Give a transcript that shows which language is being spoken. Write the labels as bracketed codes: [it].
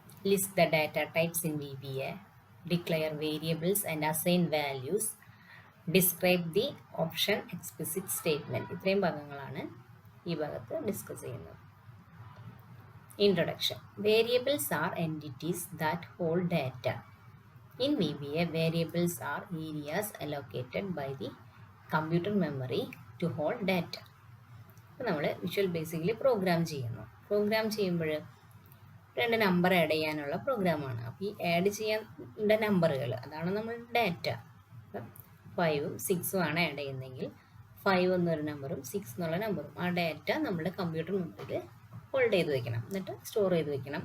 [en] List the data types in VBA, declare variables and assign values, describe the option explicit statement. [ml] ഇത്രയും ഭാഗങ്ങളാണ് ഈ ഭാഗത്ത് discuss ചെയ്യുന്നത്. [en] Introduction. Variables are entities that hold data. In VBA, variables are areas allocated by the computer memory to hold data. [ml] അപ്പോൾ നമ്മൾ visual basically programme ചെയ്യുമ്പോൾ രണ്ട് number add ചെയ്യാനുള്ള പ്രോഗ്രാമാണ്. അപ്പോൾ ഈ ആഡ് ചെയ്യേണ്ട നമ്പറുകൾ അതാണ് നമ്മൾ ഡാറ്റ. 5ഉം 6ഉം ആണ് ആഡ് ചെയ്യുന്നതെങ്കിൽ 5 എന്നൊരു നമ്പറും 6 എന്നുള്ള നമ്പറും ആ ഡാറ്റ നമ്മുടെ കമ്പ്യൂട്ടർ മെമ്മറിയിൽ ഹോൾഡ് ചെയ്ത് വെക്കണം, എന്നിട്ട് സ്റ്റോർ ചെയ്ത് വെക്കണം.